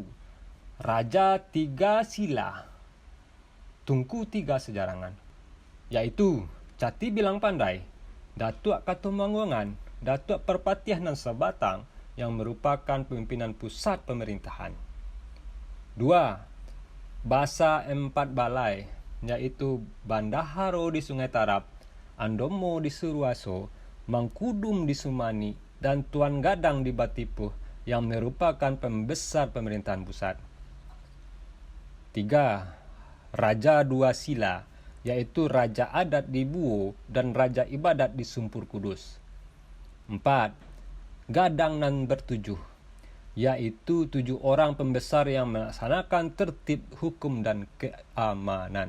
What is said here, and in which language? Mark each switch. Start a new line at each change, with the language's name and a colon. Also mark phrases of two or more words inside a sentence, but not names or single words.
Indonesian: Raja 3 Sila, Tunku 3 Sejarangan, yaitu Cati Bilang Pandai, Datuk Katumangwangan, Datuk Perpatiah nan Sabatang yang merupakan pimpinan pusat pemerintahan. 2. Basa 4 Balai, yaitu Bandaharo di Sungai Tarap, Andomo di Suruaso, Mangkudum di Sumani, dan Tuan Gadang di Batipuh yang merupakan pembesar pemerintahan pusat. 3. Raja 2 Sila, yaitu Raja Adat di Buwo dan Raja Ibadat di Sumpur Kudus. 4. Gadang nan bertujuh, yaitu 7 orang pembesar yang melaksanakan tertib hukum dan keamanan.